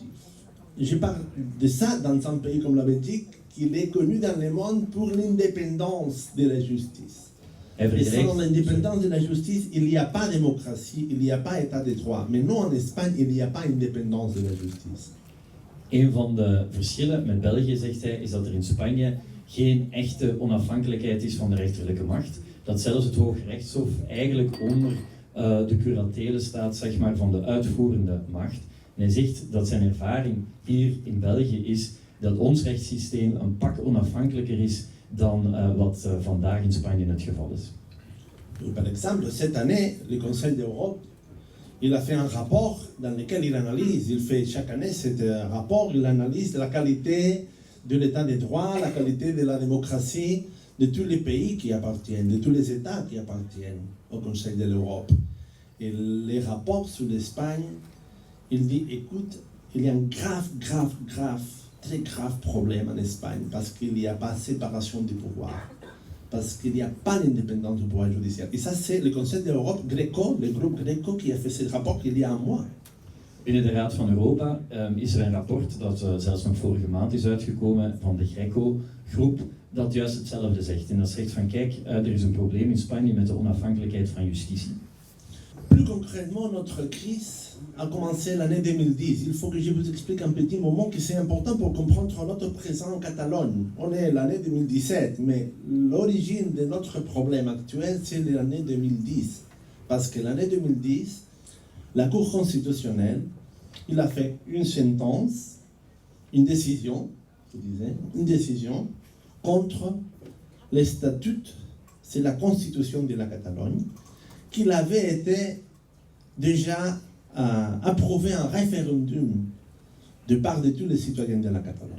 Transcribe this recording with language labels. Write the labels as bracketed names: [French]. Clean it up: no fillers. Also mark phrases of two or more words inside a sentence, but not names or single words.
[French] Je parle de ça dans un pays comme la Belgique, qui est connu dans le monde pour l'indépendance de la justice. Et sans l'indépendance de la justice, il n'y a pas de démocratie, il n'y a pas état de droit. Mais non, en Espagne, il n'y a pas indépendance de la justice. [Dutch] Een van de verschillen met België, zegt hij, is dat er in Spanje geen echte onafhankelijkheid is van de rechterlijke macht. Dat zelfs het Hooggerechtshof eigenlijk onder de curatele staat, zeg maar, van de uitvoerende macht. En hij zegt dat zijn ervaring hier in België is dat ons rechtssysteem een pak onafhankelijker is dan wat vandaag in Spanje het geval is. [French] Par exemple, cette année, le Conseil d'Europe, il a fait un rapport dans lequel il analyse, il fait chaque année cet rapport, il analyse la qualité de l'état de droit, la qualité de la démocratie de tous les pays qui appartiennent, de tous les États qui appartiennent au Conseil de l'Europe. Et les rapports sur l'Espagne, il dit, écoute, il y a un très grave problème en Espagne parce qu'il n'y a pas de séparation des pouvoirs, parce qu'il n'y a pas d'indépendance du pouvoir judiciaire. Et ça, c'est le Conseil de l'Europe Greco, le groupe Greco, qui a fait ce rapport il y a un mois. [Dutch] Binnen de Raad van Europa is er een rapport dat zelfs nog vorige maand is uitgekomen van de Greco-groep dat juist hetzelfde zegt. En dat zegt van kijk, er is een probleem in Spanje met de onafhankelijkheid van justitie. [French] Plus concrètement, notre crise a commencé l'année 2010. Il faut que je vous explique un petit moment que c'est important pour comprendre notre présent en Catalogne. On est l'année 2017, mais l'origine de notre problème actuel, c'est l'année 2010. Parce que l'année 2010, la Cour constitutionnelle, il a fait une sentence, une décision, je disais, une décision contre les statuts, c'est la constitution de la Catalogne, qu'il avait été déjà approuvé en référendum de part de tous les citoyens de la Catalogne.